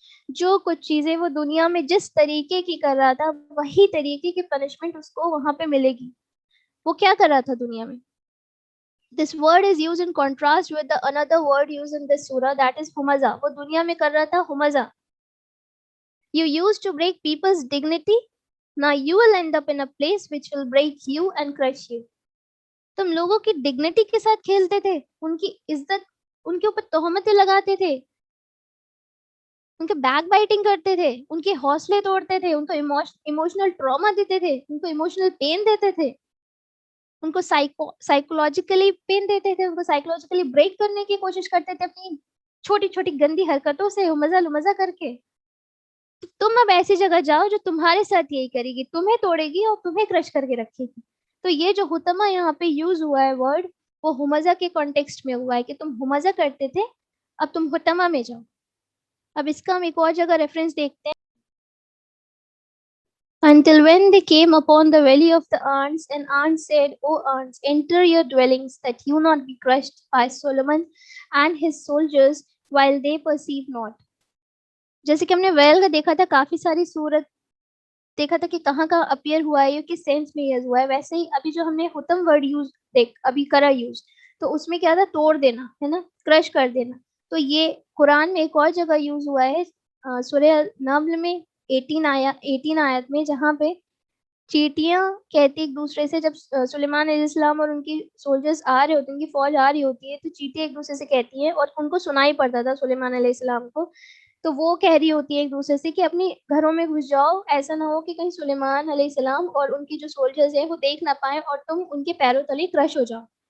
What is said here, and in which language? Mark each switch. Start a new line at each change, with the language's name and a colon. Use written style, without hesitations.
Hindi: जो कुछ चीज़ें वो दुनिया में जिस तरीके की कर रहा था, वही तरीके की पनिशमेंट उसको वहाँ पे मिलेगी। वो क्या कर रहा था दुनिया में?
English: This word is used in contrast with the another word used in this surah, that is Humazah.
Hindi: वो दुनिया में कर रहा था हुमज़ा।
English: You used to break people's dignity, now you will end up in a place which will break you and crush you.
Hindi: तुम लोगों की डिग्निटी के साथ खेलते थे, उनकी इज़्ज़त, उनके ऊपर तोहमतें लगाते थे, उनके बैक बाइटिंग करते थे, उनके हौसले तोड़ते थे, उनको इमोशनल ट्रॉमा देते थे, उनको इमोशनल पेन देते थे, उनको साइकोलॉजिकली पेन देते थे, उनको साइकोलॉजिकली ब्रेक करने की कोशिश करते थे अपनी छोटी-छोटी गंदी हरकतों से हुमज़ा-लुमज़ा करके। तो तुम अब ऐसी जगह जाओ जो तुम्हारे साथ यही करेगी, तुम्हें तोड़ेगी और तुम्हें क्रश करके रखेगी। तो ये जो हुतमा यहाँ पे यूज़ हुआ है वर्ड, वो हुमज़ा के कॉन्टेक्स्ट में हुआ है कि तुम हुमज़ा करते थे, अब तुम हुतमा में जाओ। अब इसका हम एक और जगह रेफरेंस देखते हैं।
English: Until when they came upon the valley of the ants, and ants said, O ants, enter your dwellings, that you not be crushed by Solomon and his soldiers, while they perceive not.
Hindi: जैसे कि हमने well का देखा था, काफी सारी सूरत देखा था कि कहाँ अपीयर हुआ है, किस सेंस में यूज हुआ है, वैसे ही अभी जो हमने हुतम वर्ड अभी करा यूज, तो उसमें क्या था, तोड़ देना है ना, क्रश कर देना। तो ये कुरान में एक और जगह यूज हुआ है, सूरह नम्ल में 18 आयत में, जहाँ पे चींटियां कहती एक दूसरे से, जब सुलेमान अलैहिस्सलाम और उनकी सोल्जर्स आ रहे होते हैं, उनकी फौज आ रही होती है, तो चींटियां एक दूसरे से कहती हैं, और उनको सुनाई पड़ता था सुलेमान अलैहिस्सलाम को, तो वो कह रही होती है एक दूसरे से कि अपने घरों में घुस जाओ, ऐसा ना हो कि कहीं सुलेमान अलैहिस्सलाम और उनकी जो सोल्जर्स हैं वो देख ना पाए और तुम उनके पैरों तले क्रश हो जाओ।